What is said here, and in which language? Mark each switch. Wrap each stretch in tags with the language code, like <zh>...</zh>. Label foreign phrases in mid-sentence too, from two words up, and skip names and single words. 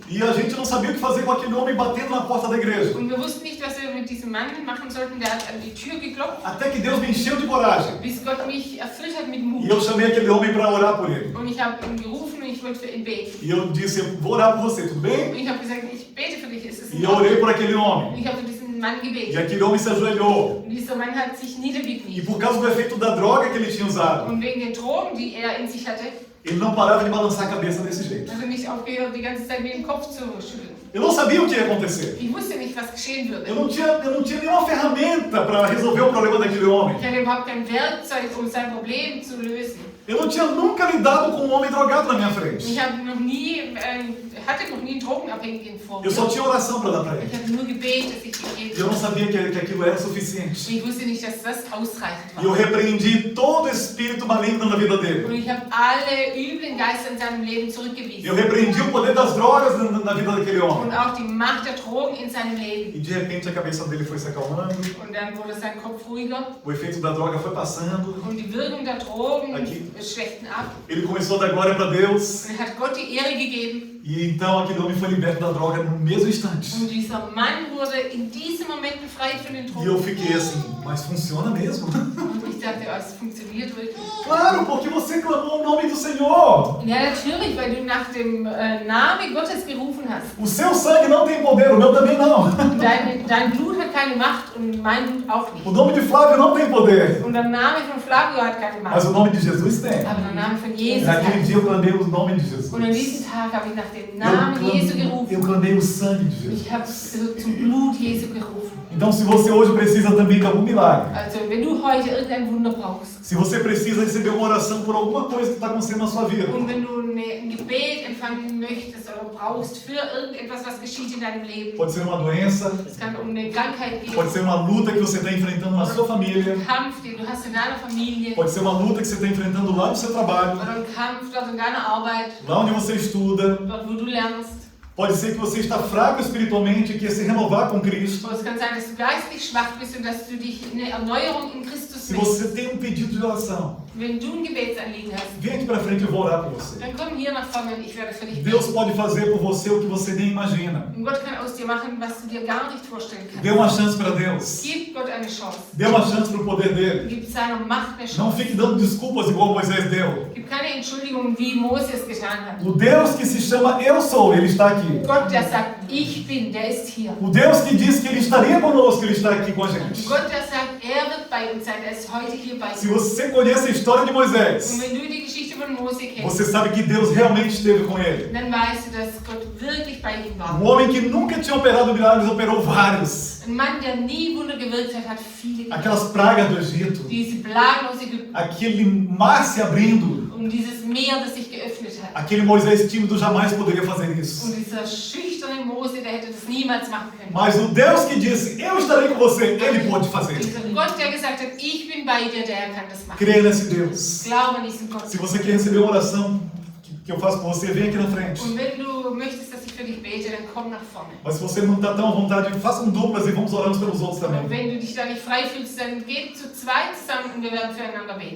<pt>E a gente não sabia o que fazer com aquele homem batendo na porta da igreja.</pt> <de>Und wir wussten nicht, was wir mit diesem Mann machen sollten. Der hat an die Tür geklopft,</de> <pt>Até que Deus me encheu de coragem.</pt> <de>bis Gott mich erfüllt hat mit</de> <pt>E</pt> <de>Mut.</de> <pt>eu chamei aquele homem para orar por ele.</pt> <de>Und ich habe ihn gerufen und ich wollte für ihn beten.</de> <pt>E eu disse, eu vou orar por você, tudo bem?</pt> <de>Und ich habe gesagt, ich bete für dich. Ist es</de> <pt>E</pt> <de>in</de> <pt>eu orei</pt> <de>Ordnung?</de> <pt>por aquele</pt> <de>Und</de> <pt>homem.</pt> <de>ich habe für diesen Mann</de> <pt>E</pt> <de>gebetet.</de> <pt>aquele homem se ajoelhou.</pt> <de>Und dieser Mann hat sich</de> <pt>E</pt> <de>niedergekniet.</de> <pt>por causa do efeito da droga que ele tinha usado,</pt> <de>Und wegen den Drogen, die er in sich hatte,</de> <pt>ele não parava de balançar a cabeça desse jeito.</pt> <de>hat er nicht aufgehört, die ganze Zeit mit dem Kopf zu schütteln.</de> <pt>Eu não sabia o que ia acontecer.</pt> <de>Ich wusste nicht, was geschehen würde.</de> <pt>Eu não tinha nenhuma ferramenta para resolver o problema daquele homem.</pt> <de>Ich hatte überhaupt kein Werkzeug, um sein Problem zu lösen.</de> <pt>Eu não tinha nunca lidado com um homem drogado na minha frente.</pt> <de>Ich hatte noch nie einen Drogenabhängigen vor</de> <pt>Eu</pt> <de>mir.</de> <pt>só tinha oração para dar para</pt> <de>Ich</de> <pt>ele.</pt> <de>habe nur gebetet, dass ich</de> <pt>E</pt> <de>gegeben</de> <pt>eu não</pt> <de>habe.</de> <pt>sabia que aquilo era suficiente.</pt> <de>Ich wusste nicht, dass das ausreichend</de> <pt>E eu</pt> <de>war.</de> <pt>repreendi todo espírito maligno na vida dele.</pt> <de>Und ich habe alle üblen Geister in seinem Leben</de> <pt>Eu</pt> <de>zurückgewiesen.</de> <pt>repreendi o poder das drogas na vida daquele homem.</pt> <de>Und auch die Macht der Drogen in seinem Leben.</de> <pt>E de repente a cabeça dele foi se acalmando,</pt> <de>Und dann wurde sein Kopf ruhiger</de> <pt>o efeito da droga foi passando,</pt> <de>und die Wirkung der Drogen</de> <pt>Aqui.</pt> <de>schwächten ab.</de> <pt>ele começou a dar glória para Deus,</pt> <de>Und er hat Gott die Ehre gegeben.</de> <pt>e então aquele homem foi liberto da droga no mesmo instante.</pt> <de>Und dieser Mann wurde in diesem Moment befreit von den</de> <pt>E eu</pt> <de>Drogen.</de> <pt>fiquei assim, mas funciona mesmo?</pt> <de>Und ich dachte, oh, es funktioniert wirklich.</de> <pt>Claro, porque você clamou o nome do Senhor.</pt> <de>Ja, natürlich, weil du nach dem Namen Gottes gerufen hast.</de> <pt>O seu sangue não tem poder, o meu também não.</pt> <de>Dein Blut hat keine Macht und mein Blut auch nicht.</de> <pt>O nome de Flávio não tem poder,</pt> <de>Und der Name von Flavio hat keine</de> <pt>mas</pt> <de>Macht.</de> <pt>o nome de Jesus tem.</pt> <de>Aber der Name von Jesus</de> <pt>Naquele</pt> <de>hat.</de> <pt>dia eu clamei o nome de Jesus.</pt> <de>Und an diesem Tag habe ich nach dem Namen Jesu</de> <pt>Eu</pt> <de>gerufen.</de> <pt>clamei o sangue de Jesus.</pt> <de>Ich habe zum Blut Jesu gerufen.</de> <pt>Então, se você hoje precisa também de algum milagre,</pt> <de>Also, wenn du heute irgendein Wunder brauchst</de> <pt>se você precisa receber uma oração por alguma coisa que está acontecendo na sua vida,</pt> <de>und wenn du ein Gebet empfangen möchtest oder brauchst für irgendetwas, was geschieht in deinem Leben,</de> <pt>pode ser uma doença,</pt> <de>es kann um eine Krankheit gehen,</de> <pt>pode ser uma luta que você está enfrentando na sua família,</pt> <de>einen Kampf, den du hast in deiner Familie,</de> <pt>pode ser uma luta que você está enfrentando lá no seu trabalho,</pt> <de>oder einen Kampf dort in deiner Arbeit,</de> <pt>lá onde você estuda,</pt> <de>dort wo du lernst.</de> <pt>pode ser que você está fraco espiritualmente e quer se renovar com Cristo.</pt> <de>Aber es kann sein, dass du geistlich schwach bist und dass du dich in eine Erneuerung in Christus</de> <pt>Se</pt> <de>willst.</de> <pt>você tem um pedido de oração,</pt> <de>Wenn du ein Gebetsanliegen hast,</de> <pt>vem aqui para frente e eu vou orar por você.</pt> <de>dann komm hier nach vorne und ich werde für dich</de> <pt>Deus</pt> <de>beten.</de> <pt>pode fazer por você o que você nem imagina.</pt> <de>Und Gott kann aus dir machen, was du dir gar nicht vorstellen</de> <pt>Dê</pt> <de>kannst.</de> <pt>uma chance para Deus.</pt> <de>Gib Gott eine Chance.</de> <pt>Dê uma chance para o poder dele.</pt> <de>Gib seiner Macht eine</de> <pt>Não</pt> <de>Chance.</de> <pt>fique dando desculpas igual Moisés deu.</pt> <de>Gib keine Entschuldigung, wie Mose es getan hat.</de> <pt>O Deus que se chama Eu Sou, Ele está aqui.</pt> <de>Gott, der sagt, ich bin, der ist hier.</de> <pt>O Deus que disse que Ele estaria conosco, Ele está aqui com a gente.</pt> <de>Gott, der sagt, wird bei uns sein, er ist heute hier bei uns.</de> <pt>Se você conhece a história de Moisés,</pt> <de>Und wenn du die Geschichte von Mose kennst,</de> <pt>você sabe que Deus realmente esteve com ele.</pt> <de>dann weißt du, dass Gott wirklich bei ihm war.</de> <pt>Um homem que nunca tinha operado milagres, operou vários.</pt> <de>Ein Mann, der nie Wunder gewirkt hat, hat viele gewirkt.</de> <pt>Aquelas pragas do Egito,</pt> <de>Diese Plagen aus Ägypten,</de> <pt>aquele mar se abrindo,</pt> <de>dieses Meer, das sich geöffnet hat.</de> <pt>aquele Moisés tímido jamais poderia fazer isso.</pt> <de>Und dieser schüchterne Mose, der hätte das niemals machen können.</de> <pt>Mas o Deus que disse, eu estarei com você, ele pode fazer.</pt> <de>Dieser Gott, der gesagt hat, ich bin bei dir, der kann das machen.</de> <pt>Creia nesse Deus.</pt> <de>Glaube an diesen Gott.</de> <pt>Se você quer receber uma oração que eu faço por você, vem aqui na frente.</pt> <de>Und wenn du möchtest, dass ich für dich bete, dann komm nach vorne.</de> <pt>Mas se você não está tão à vontade, façam duplas e vamos orar uns pelos outros</pt> <de>Und</de> <pt>também.</pt> <de>wenn du dich da nicht frei fühlst, dann geht zu zweit zusammen und wir werden füreinander beten.</de>